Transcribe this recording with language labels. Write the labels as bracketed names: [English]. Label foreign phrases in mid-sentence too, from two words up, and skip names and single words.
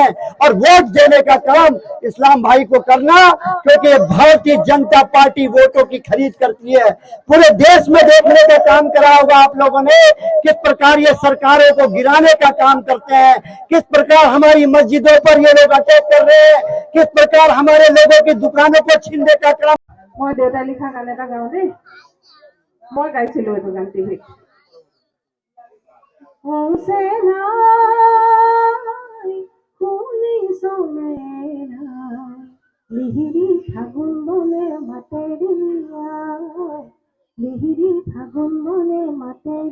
[Hindi] और वोट देने का काम इस्लाम भाई को करना, क्योंकि भारतीय जनता पार्टी वोटों की खरीद करती है। पूरे देश में देखने का काम करा होगा आप लोगों ने, किस प्रकार ये सरकारों को गिराने का काम करते हैं, किस प्रकार हमारी मस्जिदों पर ये लोग अटैक कर रहे हैं, किस प्रकार हमारे लोगों की दुकानों को छीनने का काम। [Assamese] মই দেউতাই লিখা গান এটা গাওঁ দেই। মই গাইছিলো এইটো গান টিভিত। লিহিরি ফাগুন বনে মাতে লিহিরি ফাগুন বনে মাতে